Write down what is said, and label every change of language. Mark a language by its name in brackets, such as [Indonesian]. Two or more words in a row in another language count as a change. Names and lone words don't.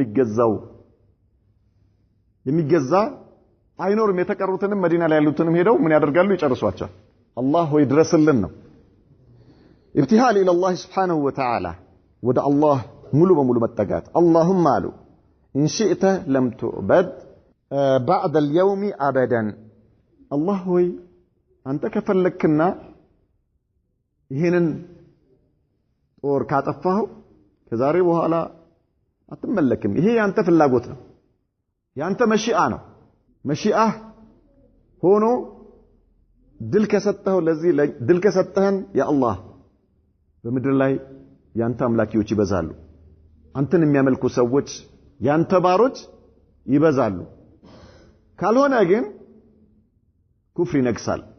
[Amharic] የሚገዛ አይኖርም የተቀሩትንም መዲና ላይ ያሉትንም ሄደው ምን ያደርጋሉ ይጨርሷቸዋል አላህ ሆይ ድረስልን ነው [Arabic] ابتهال الى الله سبحانه وتعالى [Amharic] ወደ አላህ ሙሉ በሙሉ መጠጋት اللهم አሉ [Arabic] ان شئت لم تعبد بعد اليوم ابدا الله [Amharic] ሆይ አንተ ከፈለክና ይሄንን ጦር ካጠፋው ከዛሬ በኋላ አትመለክም ይሄ ያንተ ፍላጎት ነው ያንተ መሺአ ነው መሺአ ሆኖ ድል ከሰጠው ለዚህ ድል ከሰጠህን [Arabic] يا الله [Amharic] በምድር ላይ ያንተ አምላኪዎች ይበዛሉ አንተን የሚያመልኩ ሰዎች ያንተ ባሮች ይበዛሉ ካልሆነ ግን ኩፍር ይነግሳል